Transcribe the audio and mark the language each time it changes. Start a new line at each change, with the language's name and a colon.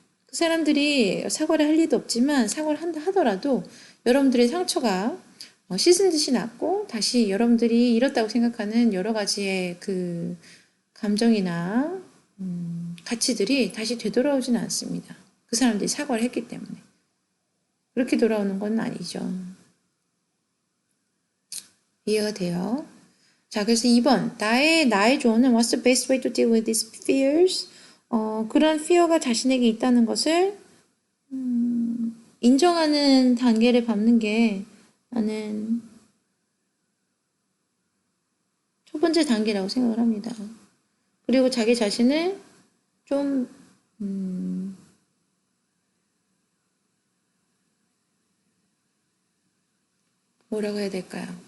Korean: 그 사람들이 사과를 할 리도 없지만 사과를 한다 하더라도 여러분들의 상처가 씻은 듯이 났고 다시 여러분들이 잃었다고 생각하는 여러 가지의 그 감정이나 가치들이 다시 되돌아오지는 않습니다. 그 사람들이 사과를 했기 때문에. 그렇게 돌아오는 건 아니죠. 이해가 돼요? 자, 그래서 2번. 나의 조언은
English: What's the best way to deal with these fears?
Korean: 그런 fear가 자신에게 있다는 것을 인정하는 단계를 밟는 게 나는 첫 번째 단계라고 생각을 합니다. 그리고 자기 자신을 좀 뭐라고 해야 될까요?